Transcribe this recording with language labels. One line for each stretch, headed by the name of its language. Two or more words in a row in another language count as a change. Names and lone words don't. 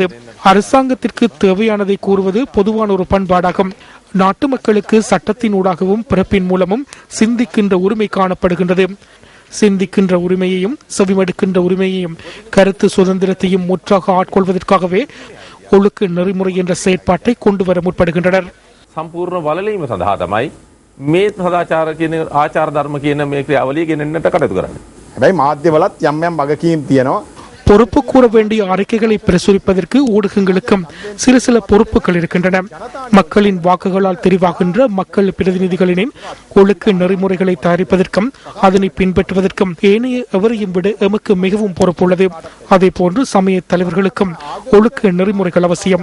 Tamil: அரசாங்கத்திற்கு தேவையானதை கூறுவது பொதுவான ஒரு பண்பாடாகும். நாட்டு மக்களுக்கு சட்டத்தின் ஊடாகவும் பிறப்பின் மூலமும் சிந்திக்கின்ற உரிமை காணப்படுகின்றது. சிந்திக்கின்ற உரிமையையும் செவிமடுக்கின்ற உரிமையையும் கருத்து சுதந்திரத்தையும் முற்றாக ஆட்கொள்வதற்காகவே ஒழுக்க நெறிமுறை என்ற செயற்பாட்டை கொண்டு வர முற்படுகின்றனர்.
Sinhala: සම්පූර්ණ වලලීම සඳහා තමයි මේ සදාචාර කියන ආචාර ධර්ම කියන මේ ක්‍රියාවලිය ගෙනෙන්නට කටයුතු කරන්නේ. හැබැයි මාධ්‍යවලත් යම් යම් වගකීම් තියෙනවා.
Tamil: பொறுப்பு கூற வேண்டிய அறிக்கைகளை பிரசுரிப்பதற்கு ஊடகங்களுக்கும் சில பொறுப்புகள் இருக்கின்றன. மக்களின் வாக்குகளால் தெரிவாகின்ற மக்கள் பிரதிநிதிகளின் ஒழுக்க நெறிமுறைகளை தயாரிப்பதற்கும் அதனை பின்பற்றுவதற்கும் ஏனைய எவரையும் விட எமக்கு மிகவும் பொறுப்புள்ளது. அதே போன்று சமய தலைவர்களுக்கும் ஒழுக்க நெறிமுறைகள் அவசியம்.